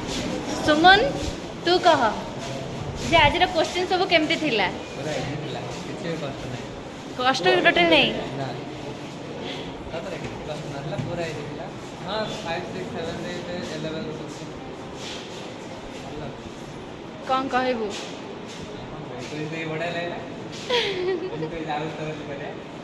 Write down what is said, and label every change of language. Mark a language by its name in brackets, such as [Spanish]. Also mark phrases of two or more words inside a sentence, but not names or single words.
[Odia] ସୁମନ ତୁ କହ ଯେ ଆଜି କ୍ୱେଶ୍ଚନ ସବୁ କେମିତି ଥିଲା? କିଛି ବି କଷ୍ଟ ନାହିଁ। କଷ୍ଟ ଟୋଟାଲ ନାହିଁ। ନା ସତରେ କିଛି କଷ୍ଟ ନଥିଲା, ପୁରା ଇଜି ଥିଲା। ହଁ 5, 6, 7, 8 ଏ ଲେଭେଲ୍ ସବୁ ଭଲ। କ'ଣ କହିବୁ? ଏଇ ବଢ଼ିଆ ଲାଗିଲା। ଏମିତି ଯାଉଛି ତ ବୋଲି କରିବା।